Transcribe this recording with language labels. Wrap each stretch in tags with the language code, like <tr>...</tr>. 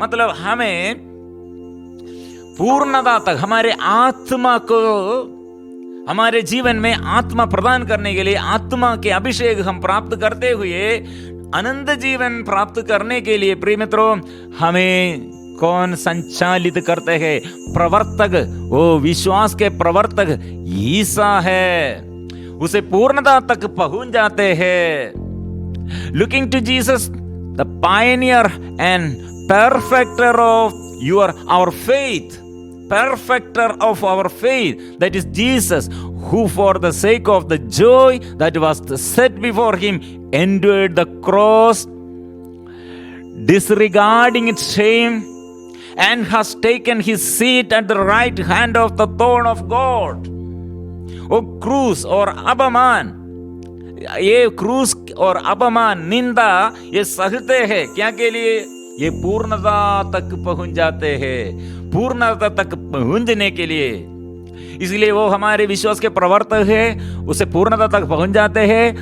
<hi>मतलब हमें पूर्णता तक, हमारे आत्मा को, हमारे जीवन में आत्मा प्रदान करने के लिए, आत्मा के अभिषेक हम प्राप्त करते हुए अनंत जीवन प्राप्त करने के लिए प्रिय मित्रों, हमें कौन संचालित करते हैं? प्रवर्तक, वो विश्वास के प्रवर्तक ईसा है। उसे पूर्णता तक पहुंच जाते हैं।</hi> <en>Looking to Jesus the pioneer and perfecter of our faith, perfecter of our faith, that is Jesus, who for the sake of the joy that was set before him endured the cross, disregarding its shame, and has taken his seat at the right hand of the throne of God.</en> <hi>वो क्रूस और अपमान, ये क्रूस और अपमान, निंदा, ये सहते हैं क्या के लिए? ये पूर्णता तक पहुंच जाते हैं, पूर्णता तक पहुंचने के लिए। इसलिए वो हमारे विश्वास के प्रवर्तक है, उसे पूर्णता तक पहुंच जाते हैं।</hi>